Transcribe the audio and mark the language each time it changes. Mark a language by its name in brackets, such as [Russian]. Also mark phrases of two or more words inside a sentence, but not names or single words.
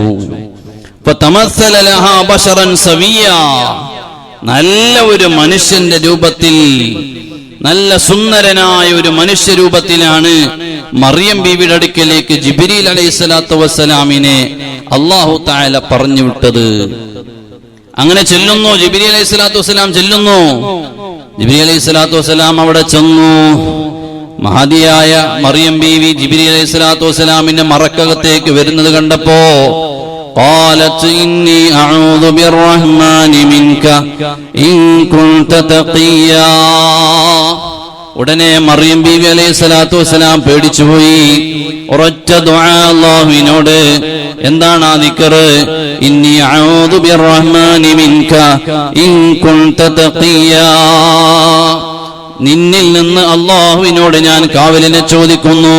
[Arabic] فتمثل لها بشرا سويا, [Malayalam] നല്ല ഒരു മനുഷ്യന്റെ രൂപത്തിൽ, നല്ല സുന്ദരനായ ഒരു മനുഷ്യ രൂപത്തിലാണ് മറിയം ബീവിയുടെ അടുക്കലേക്ക് ജിബ്രീൽ [Arabic] عليه الصلاة والسلام الله تعالى [Malayalam] പറഞ്ഞു വിട്ടത്. അങ്ങനെ ചെല്ലുന്നു, ജിബ്രീൽ [Arabic] عليه الصلاة والسلام [Malayalam] ചെല്ലുന്നു. ജിബ്രീൽ [Arabic] عليه الصلاة والسلام [Malayalam] അവിടെ ചെന്നു. മഹദിയായ മറിയം ബീവി ജിബ്രീൽ [Arabic] عليه الصلاة والسلام [Malayalam] മറക്കകത്തേക്ക് വരുന്നത് കണ്ടപ്പോ [Arabic] قالت إني أعوذ بالرحمن منك إن كنت تقيا, [Malayalam] ഉടനെ മറിയം ബീവി [Arabic] عليه الصلاة والسلام [Malayalam] പേടിച്ചുപോയി. ഉറച്ച ദുആ അല്ലാഹുവിനോട്. എന്താണ് ആ ദിക്ർ? [Arabic] إني أعوذ بالرحمن منك إن كنت تقيا, [Malayalam] നിന്നിൽ നിന്ന് അല്ലാഹുവിനോട് ഞാൻ കാവലിനെ ചോദിക്കുന്നു.